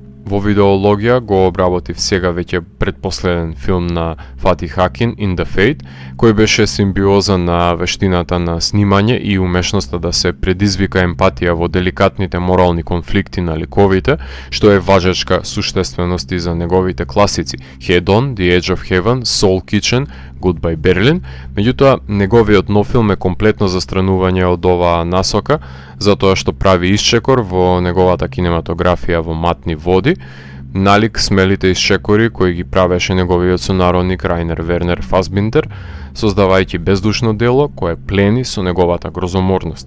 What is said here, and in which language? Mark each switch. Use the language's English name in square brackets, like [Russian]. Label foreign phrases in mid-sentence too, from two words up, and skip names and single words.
[Macedonian] Во видеологија го обработив сега веќе предпоследен филм на Фатих Акин, In the Fate, кој беше симбиоза на вештината на снимање и умешноста да се предизвика емпатија во деликатните морални конфликти на ликовите, што е важечка суштественост и за неговите класици Head On, The Edge of Heaven, Soul Kitchen, Goodbye Berlin. Меѓутоа, неговиот нов филм е комплетно застранување од оваа насока, затоа што прави исчекор во неговата кинематографија во матни води, налик смелите исчекори кои ги правеше неговиот сонародник Рајнер Вернер Фасбиндер, создавајќи бездушно дело кое плени со неговата грозоморност.